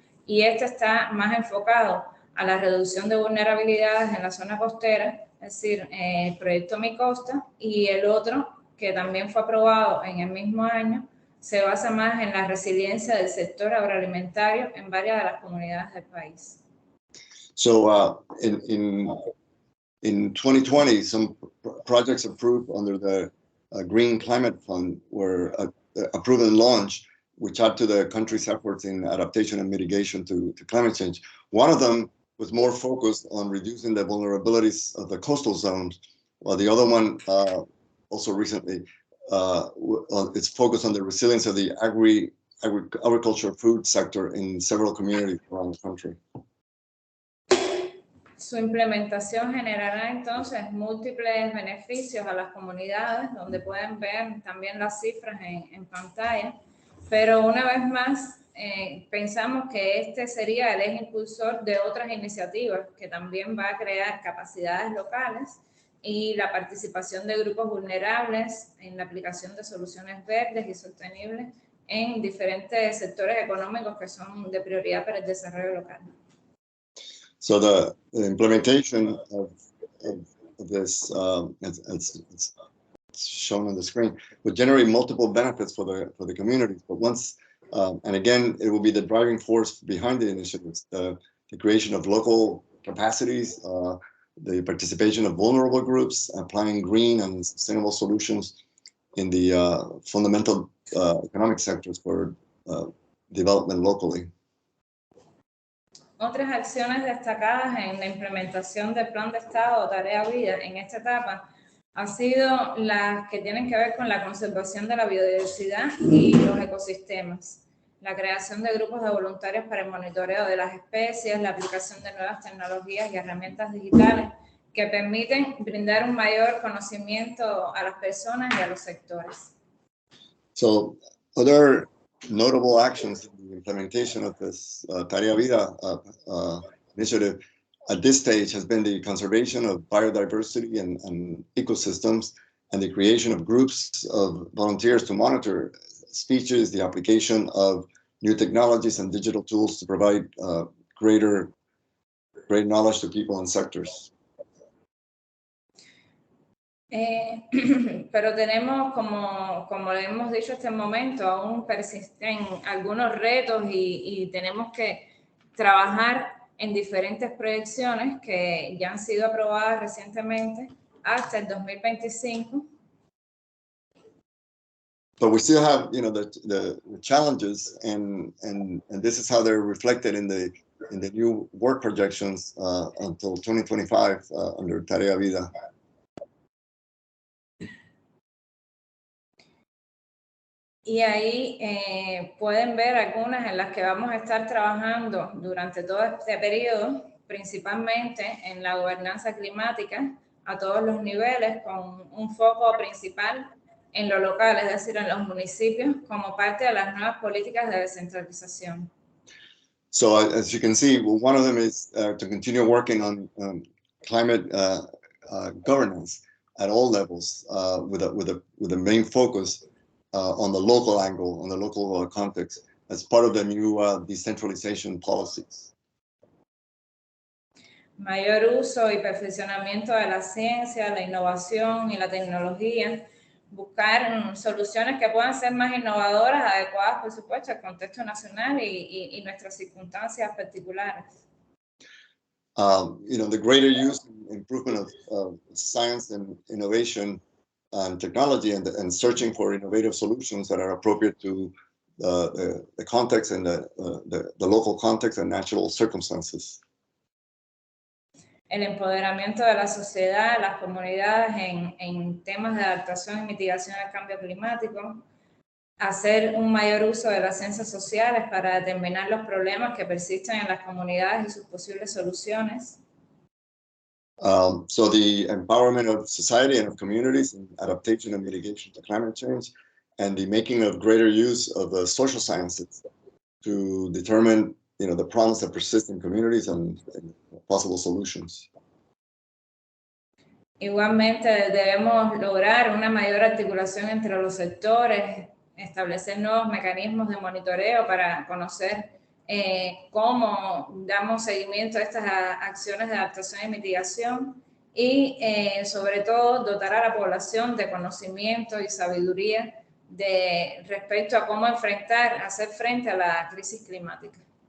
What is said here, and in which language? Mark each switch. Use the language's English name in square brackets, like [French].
[Spanish] Y este está más enfocado a la reducción de vulnerabilidades en la zona costera, es decir, el proyecto Mi Costa, y el otro, que también fue aprobado en el mismo año, se basa más en la resiliencia del sector agroalimentario en varias de las comunidades del país. [English] So in 2020, some projects approved under the Green Climate Fund were approved and launched, which add to the country's efforts in adaptation and mitigation to climate change. One of them was more focused on reducing the vulnerabilities of the coastal zones, while the other one, also recently, it's focused on the resilience of the agriculture food sector in several communities around the country. [Spanish] Su implementación generará entonces múltiples beneficios a las comunidades, donde pueden ver también las cifras en pantalla, pero una vez más pensamos que este sería el eje impulsor de otras iniciativas que también va a crear capacidades locales y la participación de grupos vulnerables en la aplicación de soluciones verdes y sostenibles en diferentes sectores económicos que son de prioridad para el desarrollo local. [English] So the implementation of this, as shown on the screen, would generate multiple benefits for the communities. But once, and again, it will be the driving force behind the initiatives: the creation of local capacities, the participation of vulnerable groups, applying green and sustainable solutions in the fundamental economic sectors for development locally. [Spanish] Otras acciones destacadas en la implementación del Plan de Estado o Tarea Vida en esta etapa han sido las que tienen que ver con la conservación de la biodiversidad y los ecosistemas, la creación de grupos de voluntarios para el monitoreo de las especies, la aplicación de nuevas tecnologías y herramientas digitales que permiten brindar un mayor conocimiento a las personas y a los sectores. [English] So, other notable actions in the implementation of this Tarea Vida initiative at this stage has been the conservation of biodiversity and ecosystems, and the creation of groups of volunteers to monitor species, the application of new technologies and digital tools to provide great knowledge to people and sectors. [Spanish] Pero tenemos, como le hemos dicho hasta el momento, aún persisten algunos retos y tenemos que trabajar en diferentes proyecciones que ya han sido aprobadas recientemente hasta el 2025. [English] But we still have, the challenges, and this is how they're reflected in the new work projections until 2025 under Tarea Vida. [Spanish] Y ahí pueden ver algunas en las que vamos a estar trabajando durante todo este periodo, principalmente en la gobernanza climática a todos los niveles, con un foco principal en lo local, es decir, en los municipios, como parte de las nuevas políticas de descentralización. [English] So as you can see, one of them is to continue working on climate governance at all levels, with a main focus on the local angle, on the local context, as part of the new decentralization policies. [Spanish] Mayor uso y perfeccionamiento de la ciencia, la innovación y la tecnología, buscar soluciones que puedan ser más innovadoras, adecuadas, por supuesto, al contexto nacional y nuestras circunstancias particulares. [English] The greater use and improvement of science and innovation and technology, and searching for innovative solutions that are appropriate to the context and the local context and natural circumstances. [Spanish] El empoderamiento de la sociedad, las comunidades en temas de adaptación y mitigación al cambio climático, hacer un mayor uso de las ciencias sociales para determinar los problemas que persisten en las comunidades y sus posibles soluciones. [English] So the empowerment of society and of communities in adaptation and mitigation to climate change, and the making of greater use of the social sciences to determine, the problems that persist in communities and possible solutions. [Spanish] Igualmente debemos lograr una mayor articulación entre los sectores, establecer nuevos mecanismos de monitoreo para conocer cómo damos seguimiento a estas acciones de adaptación y mitigación y sobre todo dotar a la población de conocimiento y sabiduría respecto a cómo hacer frente a la crisis climática.